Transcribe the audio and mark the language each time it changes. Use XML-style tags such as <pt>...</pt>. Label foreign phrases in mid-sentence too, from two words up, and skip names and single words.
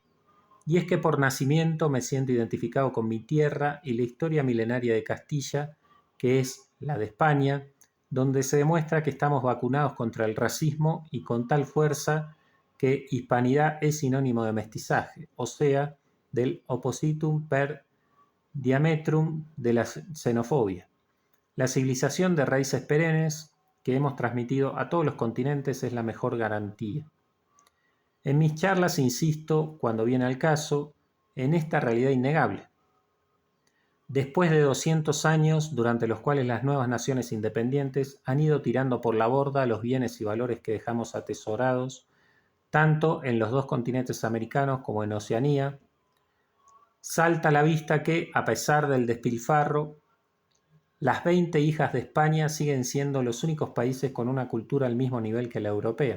<es>Y es que por nacimiento me siento identificado con mi tierra y la historia milenaria de Castilla, que es la de España, donde se demuestra que estamos vacunados contra el racismo y con tal fuerza que hispanidad es sinónimo de mestizaje, o sea, del</es> <la>oppositum per diametrum</la> <es>de la xenofobia. La civilización de raíces perennes que hemos transmitido a todos los continentes es la mejor garantía. En mis charlas insisto, cuando viene al caso, en esta realidad innegable. Después de 200 años, durante los cuales las nuevas naciones independientes han ido tirando por la borda los bienes y valores que dejamos atesorados, tanto en los dos continentes americanos como en Oceanía, salta a la vista que, a pesar del despilfarro, las 20 hijas de España siguen siendo los únicos países con una cultura al mismo nivel que la europea.</es>